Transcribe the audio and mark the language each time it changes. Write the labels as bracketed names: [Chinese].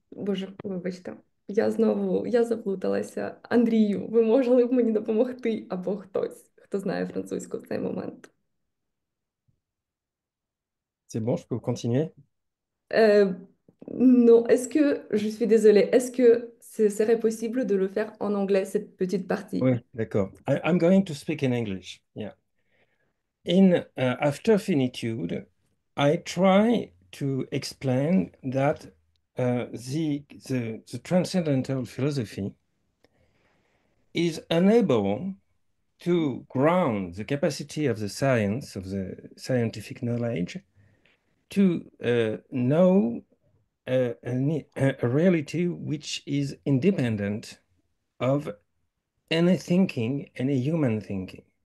[Ukrainian] Боже, вибачте, я заплуталася. Андрію, ви могли б мені допомогти або хтось, хто знає французьку в цей момент. [French] C'est bon, je peux continuer? Non, je suis désolée, est-ce que ce serait possible de le faire en anglais, cette petite partie? Oui, d'accord. [English] I'm going to speak in English. Yeah. In After Finitude, I try to explain that the transcendental philosophy is unable to ground the capacity of the science, of the scientific knowledge, to know a reality which is independent of any thinking, any human thinking.